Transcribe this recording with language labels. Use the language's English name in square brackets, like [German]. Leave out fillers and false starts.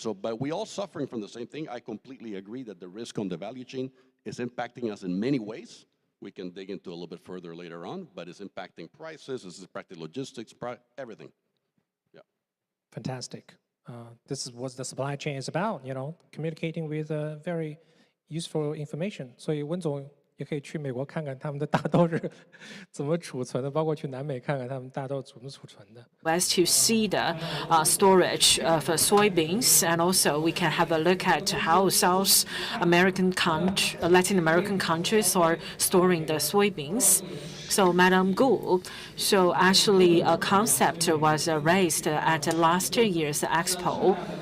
[English] So, but we all suffering from the same thing. I completely agree that the risk on the value chain is impacting us in many ways. We can dig into a little bit further later on, but it's impacting prices, it's impacting logistics, everything. Yeah. Fantastic. This is what the supply chain is about, communicating with very useful information. [Chinese] 所以温总也可以去美国看看他们的大豆是怎么储存的，包括去南美看看他们大豆怎么储存的。 [English] As to see the storage of soybeans, and also we can have a look at how South American Latin American countries are storing the soybeans. So, Madam Gu, so actually a concept was raised at last year's Expo.